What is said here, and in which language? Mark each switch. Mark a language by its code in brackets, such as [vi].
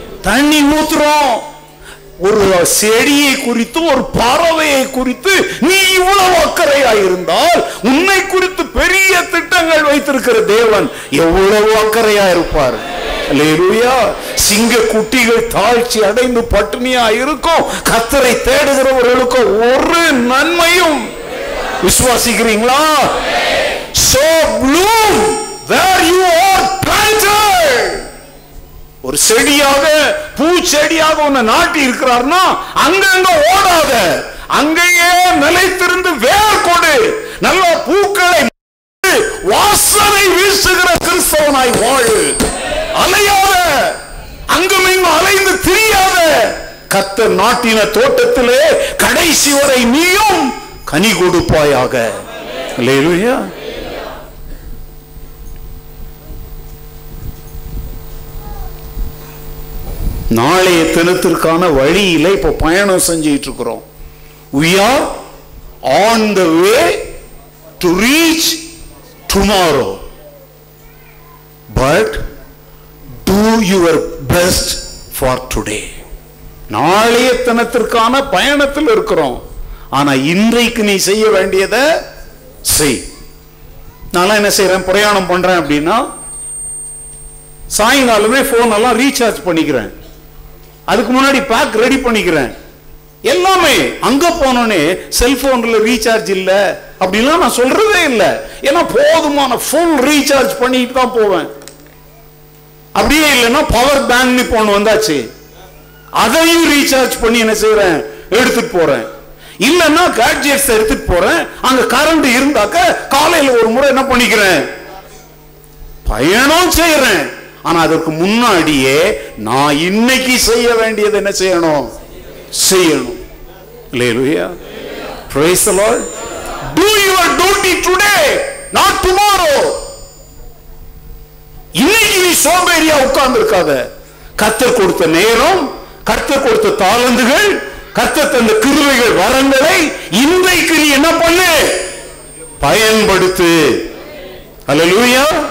[ta] தண்ணி ஊத்துறோம். ஒரு செடியை குறித்து, ஒரு பறவையை குறித்து நீ இவ்வளவு அக்கறையாயிருந்தால் உன்னை குறித்து பெரிய திட்டங்கள் வைத்திருக்கிற தேவன் எவ்வளவு அக்கறையா இருப்பார். அல்லேலூயா. சிங்க குட்டிகள் தாழ்ச்சி அடைந்து பட்டினியா இருக்கும், கர்த்தரை தேடுகிறவர்களுக்கு ஒரு நன்மையும். விசுவாசிக்கிறீங்களா? [en] So bloom where you are planted. [ta] ஒரு செடியாக, பூச்செடியாக உன்னை நாட்டி இருக்கிறார்னா அங்கங்க ஓடாத, அங்கேயே நிலைத்திருந்து வேர் கொடு. நல்ல பூக்களை வாசனை வீசுகிற கிறிஸ்தவனாய் வாழு. அலையாத, அங்குமிங்கும் அலைந்து திரியாத. கர்த்தர் நாட்டின தோட்டத்திலே கடைசி வரை நீயும் கனி கொடுப்பாயாக. அல்லேலூயா. நாளைய தினத்திற்கான வழியில இப்ப பயணம் செஞ்சிட்டு இருக்கிறோம். [en] We are on the way to reach tomorrow, but do your best for today. [ta] நாளைய தினத்திற்கான பயணத்தில் இருக்கிறோம். ஆனா இன்றைக்கு நீ செய்ய வேண்டியதை செய். நான் என்ன செய்யறேன், பிரயாணம் பண்றேன் அப்படின்னா சாயங்காலமே போன் எல்லாம் ரீசார்ஜ் பண்ணிக்கிறேன். அதுக்கு முன்னாடி பேக் ரெடி பண்ணிக்கிறேன். எல்லாமே அங்க போனோடனே செல்போன்ல ரீசார்ஜ் இல்ல அப்படிலாம் நான் சொல்றதே இல்லை. ஏன்னா போதுமான ஃபுல் ரீசார்ஜ் பண்ணிட்டு தான் போவேன். அப்படியே இல்லைன்னா பவர் பேங்க் போன் வந்தாச்சு, அதையும் ரீசார்ஜ் பண்ணி என்ன செய்யறேன், எடுத்துட்டு போறேன். இல்லன்னா கேட்ஜெட்ஸ் எடுத்துட்டு போறேன். அங்க கரண்ட் இருந்தாக்க காலையில ஒரு முறை என்ன பண்ணிக்கிறேன், பயணம் செய்யறேன். ஆனா அதற்கு முன்னாடியே நான் இன்னைக்கு செய்ய வேண்டியது என்ன செய்யணும், செய்யணும். [en] Hallelujah. Praise the Lord. Do your duty today, not tomorrow. [ta] இன்னைக்கு நீ சோம்பேறியா உட்கார்ந்து இருக்காத. கர்த்தர் கொடுத்த நேரம், கர்த்தர் கொடுத்த தாளந்துகள், கர்த்தர் தந்த கிருபைகள், வரங்களை இன்றைக்கு நீ என்ன பண்ணு, பயன்படுத்து. ஹல்லேலூயா.